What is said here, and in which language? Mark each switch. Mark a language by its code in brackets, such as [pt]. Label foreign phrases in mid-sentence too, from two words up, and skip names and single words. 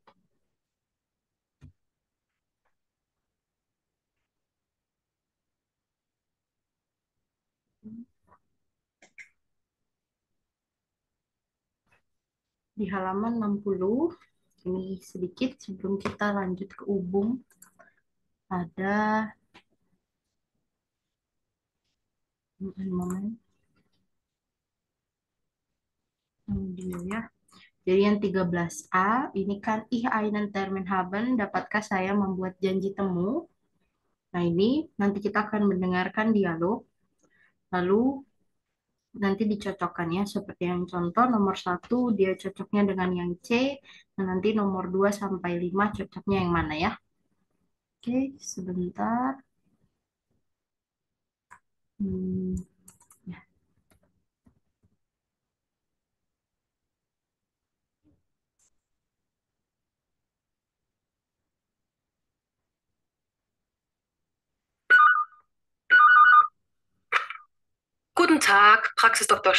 [id] Di halaman 60 ini sedikit sebelum kita lanjut ke ubung ada momen dia ya. Jadi yang 13A ini kan [de] ich einen Termin haben, [id] dapatkah saya membuat janji temu? Nah, ini nanti kita akan mendengarkan dialog, lalu nanti dicocokkan ya, seperti yang contoh nomor satu dia cocoknya dengan yang C, dan nanti nomor 2 sampai 5 cocoknya yang mana ya. Oke, sebentar. Hmm, ya. [de] Guten Tag, Praxis Dr.